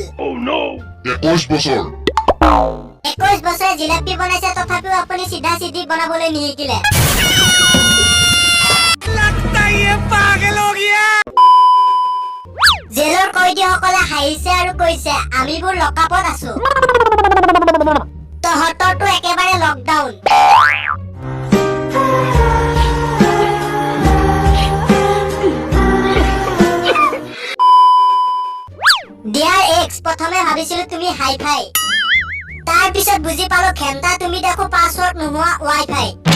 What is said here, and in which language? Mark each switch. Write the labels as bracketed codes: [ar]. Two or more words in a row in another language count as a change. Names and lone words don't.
[as] 21 বছৰ 21 বছৰে জিলেপি বনাইছে তথাপিও আপুনি সিধা সিধি বনাবলৈ নিশিকিলে [hi] लगता ये पागल हो गया [as] জেলৰ কয়দীসকলে হাঁহিছে আৰু কৈছে আমিবোৰ লকআপত আছো তহঁতৰটো একেবাৰে [en] lockdown dear ex [as] প্ৰথমে ভাবিছিলো তুমি হাইফাই তাৰ পিছত বুজি পালো খেন্তা তুমি দেখো পাছৱৰ্ড নোহোৱা ৱাইফাই